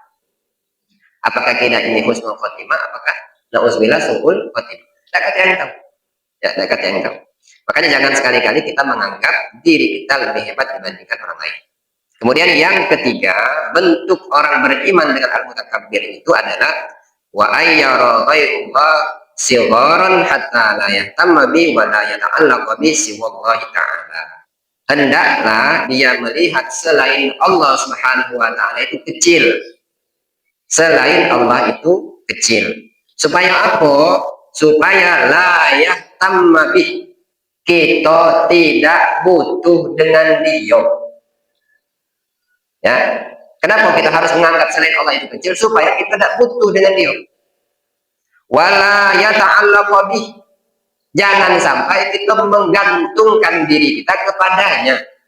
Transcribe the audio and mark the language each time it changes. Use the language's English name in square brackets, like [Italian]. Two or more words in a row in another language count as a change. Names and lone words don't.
[Indonesian] Apakah kita ini [Arabic] حسن الخاتمة? [Indonesian] Apakah [Arabic] نعوذ بالله سوء الخاتمة? [Indonesian] Tak kata yang tahu. Ya, tak kata yang tahu. Makanya jangan sekali-kali kita menganggap diri kita lebih hebat dibandingkan orang lain. Kemudian yang ketiga, bentuk orang beriman dengan al-mutakabbir itu adalah [Arabic] وأن يرى غير الله صغارا حتى لا يهتم به ولا يتعلق بسوى الله تعالى. [Indonesian] Hendaklah dia melihat selain Allah [Arabic] سبحانه وتعالى [Indonesian] itu kecil. Selain Allah itu kecil. Supaya apa? [Arabic] Supaya لا يهتم به. [Indonesian] Kita tidak butuh dengan dia. Ya, kenapa kita harus menganggap selain Allah itu kecil? Supaya kita tidak butuh dengan dia. [Arabic] ولا يتعلق به. [Indonesian] Jangan sampai kita menggantungkan diri kita kepadanya.